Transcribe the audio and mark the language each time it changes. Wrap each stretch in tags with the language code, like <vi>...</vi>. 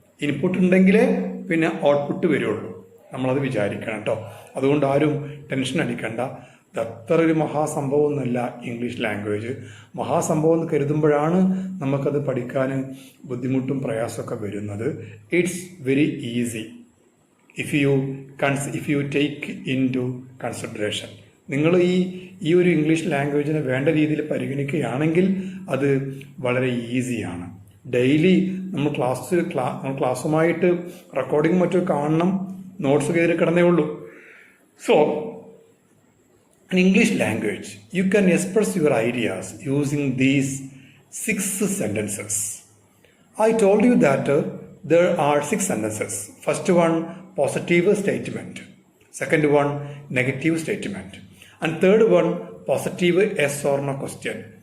<ml>Input ഉണ്ടെങ്കിലേ പിന്നെ output വരുള്ളൂ. നമ്മളത് വിചാരിക്കണം കേട്ടോ. അതുകൊണ്ട് ആരും ടെൻഷൻ അടിക്കണ്ട. ഇത് അത്ര ഒരു മഹാസംഭവമൊന്നുമല്ല ഇംഗ്ലീഷ് ലാംഗ്വേജ്. മഹാസംഭവം എന്ന് കരുതുമ്പോഴാണ് നമുക്കത് പഠിക്കാൻ ബുദ്ധിമുട്ടും പ്രയാസമൊക്കെ വരുന്നത്.</ml> <en>It's very easy if you take into consideration.</en> <ml>നിങ്ങൾ ഈ ഒരു ഇംഗ്ലീഷ് ലാംഗ്വേജിനെ വേണ്ട രീതിയിൽ പരിഗണിക്കുകയാണെങ്കിൽ അത് വളരെ ഈസിയാണ്. ഡെയിലി നമ്മൾ ക്ലാസ്സുമായിട്ട് റെക്കോർഡിംഗ് മറ്റും കാണണം, നോട്ട്സ് കയറി കിടന്നേ ഉള്ളൂ.</ml> <en>So in English language, you can express your ideas using these 6 sentences. I told you that there are 6 sentences. First one, positive statement. Second one, negative statement. And third one, positive yes or no question.</en>